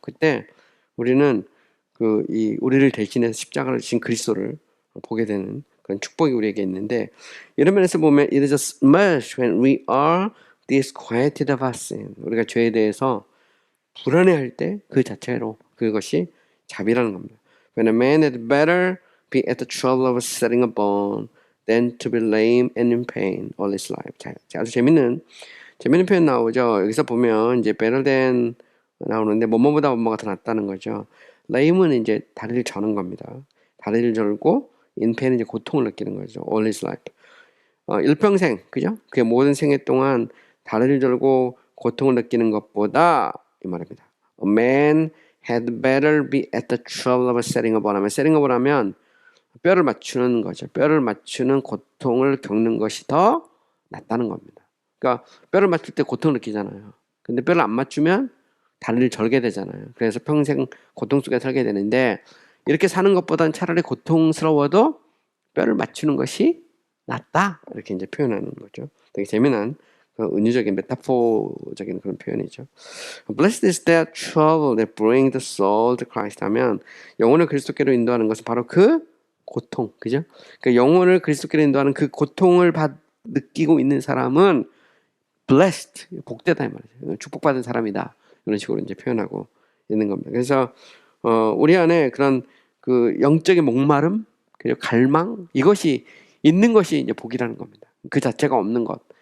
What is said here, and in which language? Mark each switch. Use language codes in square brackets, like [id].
[ko] 그때 우리는 우리를 대신해서 십자가를 지신 그리스도를 보게 되는 그런 축복이 우리에게 있는데, 이런 면에서 보면 [en] it is a mercy when we are disquieted of our sin. [ko] 우리가 죄에 대해서 불안해할 때 그 자체로 그것이 자비라는 겁니다. [en] When a man had better be at the trouble of setting a bone than to be lame and in pain all his life. [ko] 자, 아주 재밌는 표현 나오죠. 여기서 보면 이제 better than 나오는데 뭐뭐보다 뭐뭐가 더 낫다는 거죠. lame은 이제 다리를 저는 겁니다. 다리를 절고 in pain은 이제 고통을 느끼는 거죠. [en] all his life. [ko] 일평생, 그죠? 그의 모든 생애 동안 다리를 절고 고통을 느끼는 것보다 이 말입니다. [en] A man had better be at the trouble of setting a bone. [ko] setting a bone 하면 뼈를 맞추는 거죠. 뼈를 맞추는 고통을 겪는 것이 더 낫다는 겁니다. 그러니까 뼈를 맞출 때 고통을 느끼잖아요. 근데 뼈를 안 맞추면 다리를 절게 되잖아요. 그래서 평생 고통 속에 살게 되는데, 이렇게 사는 것보다는 차라리 고통스러워도 뼈를 맞추는 것이 낫다, 이렇게 이제 표현하는 거죠. 되게 재미난 은유적인 메타포적인 그런 표현이죠. [en] Blessed is that trouble that brings the soul to Christ [ko] 하면 영혼을 그리스도께로 인도하는 것은 바로 그 고통, 그죠? 그러니까 영혼을 그리스도께로 인도하는 그 고통을 느끼고 있는 사람은 [en] blessed, [ko] 복되다 이 말이죠. 축복받은 사람이다, 이런 식으로 이제 표현하고 있는 겁니다. 그래서 우리 안에 그런 그 영적인 목마름, 그리고 갈망, 이것이 있는 것이 이제 복이라는 겁니다. 그 자체가 없는 것.